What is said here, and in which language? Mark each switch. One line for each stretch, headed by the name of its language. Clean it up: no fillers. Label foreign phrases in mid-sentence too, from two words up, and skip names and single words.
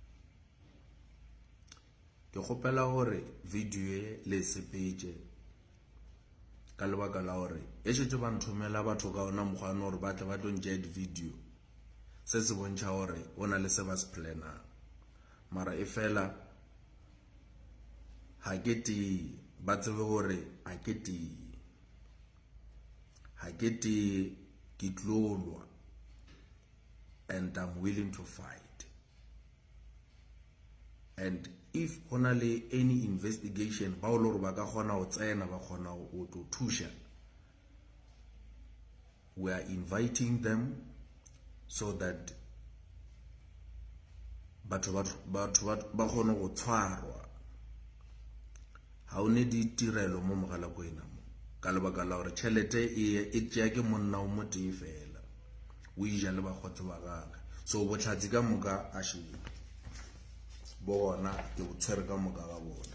Northern Sotho: Ke kgopela gore video e le sepetše ka lebaka la gore e šetše ba nthomela batho ka ona mokgwana gore ba tle ba tlo ntšea di video se se bontšha gore o na le se ba se planang mara e fela ha ke tee ba tsebe gore ha ke tee ke tlolwa
English: and I'm willing to fight. And if
Northern Sotho: hona le
English: any investigation
Northern Sotho: ba o le gore ba ka kgona go tsena ba kgona go tlo thusha,
English: we are inviting them so that
Northern Sotho: batho ba kgone go tshwarwa. Ha o ne ditirelo mo Mogalakwena mo ka lebaka la gore tšhelete e tšea ke monna o mo tee fela o ija le bakgotsi ba gagwe so botlhatsi ka moka a šebe bona ke bo tshwere ka moka ga bona.